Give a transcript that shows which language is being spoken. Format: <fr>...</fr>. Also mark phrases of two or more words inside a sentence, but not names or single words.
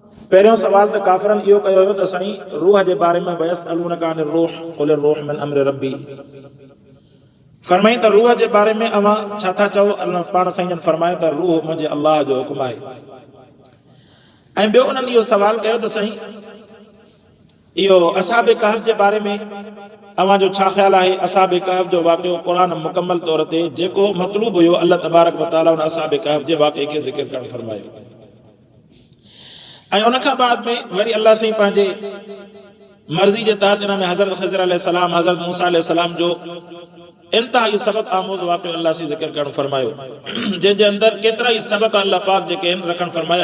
<sd>पहिरियों सवाल त काफ़िरनि इहो कयो हुयो त साईं रूह जे बारे में</sd> <ar>ويسألونك عن الروح قل الروح من أمر ربي.</ar> <sd>फरमाई त रूह जे बारे में अवां छा था चओ? अल्लाह पाण साईं जन फरमायो त रूह मुंहिंजे अल्लाह जो हुकुम आहे। ऐं ॿियो उन्हनि इहो सवाल कयो त साईं इहो असहाबे कहफ जे बारे में अवां जो छा ख़्यालु आहे? असहाबे कहफ जो वाक़ियो क़ुरान मुकमल तौर ते जेको मतलूब हुयो</sd> <ar>الله تبارك وتعالى</ar> <sd>उन असहाबे कहफ जे वाक़िए खे ज़िक्र करणु फरमायो। ऐं उन खां बाद में वरी अल्लाह साईं पंहिंजे मर्ज़ी जे तहत इन में हज़रत ख़िज़र अलैहिस्सलाम हज़रत मूसा अलैहिस्सलाम जो इंतहाई सबक़ आमूज़ वाक़ियो अल्लाह साईं ज़िक्र करणु फरमायो, जंहिंजे अंदरि केतिरा ई सबक़ अल्लाह पाक जेके आहिनि रखणु फरमाया।</sd>